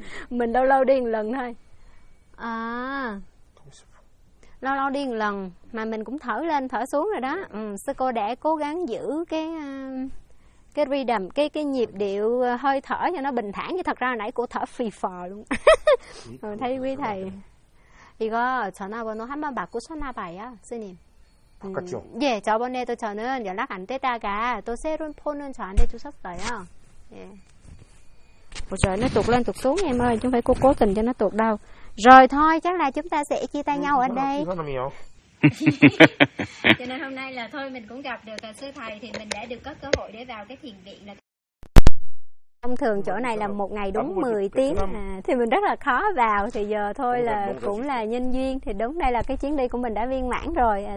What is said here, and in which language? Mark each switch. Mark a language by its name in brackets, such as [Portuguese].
[Vietnamese] Mình đâu lâu đi một lần thôi. À, lâu lâu đi một lần. Mà mình cũng thở lên, thở xuống rồi đó. Sư cô đã cố gắng giữ cái rhythm, cái nhịp điệu hơi thở cho nó bình thản. Chứ thật ra nãy cô thở phì phò luôn. Thấy quý thầy. [Korean] 이거 전화번호 한번 바꾸 써놔봐요, 스님. 예, 저번에도 저는 연락 안 되다가 또 새로운 폰은 저한테 주셨어요. 예. [Vietnamese] 저 nó tụt lên tụt xuống em ơi, chúng phải cố cố tình cho nó tụt đâu. Rồi thôi, chắc là chúng ta sẽ chia tay nhau ở đây. Cho nên hôm nay là thôi mình cũng gặp được sư thầy thì mình đã được có cơ hội để vào cái thiền viện là thông thường chỗ này là một ngày đúng 10 tiếng à, thì mình rất là khó vào thì giờ thôi là cũng là nhân duyên thì đúng đây là cái chuyến đi của mình đã viên mãn rồi.